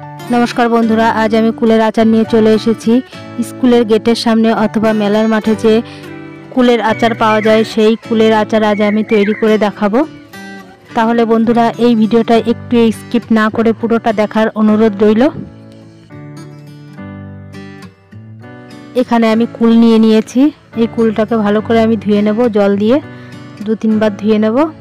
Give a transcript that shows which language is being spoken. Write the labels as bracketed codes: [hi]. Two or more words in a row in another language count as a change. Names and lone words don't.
[bn] নমস্কার বন্ধুরা আজ আমি কুলের আচার নিয়ে চলে এসেছি। স্কুলের গেটের সামনে অথবা মেলার মাঠে যে কুলের আচার পাওয়া যায় সেই কুলের আচার আজ আমি তৈরি করে দেখাবো। তাহলে বন্ধুরা এই ভিডিওটা একটু স্কিপ না করে পুরোটা দেখার অনুরোধ রইল। এখানে আমি কুল নিয়ে নিয়েছি। এই কুলটাকে ভালো করে আমি ধুয়ে নেব, জল দিয়ে 2-3 বার ধুয়ে নেব।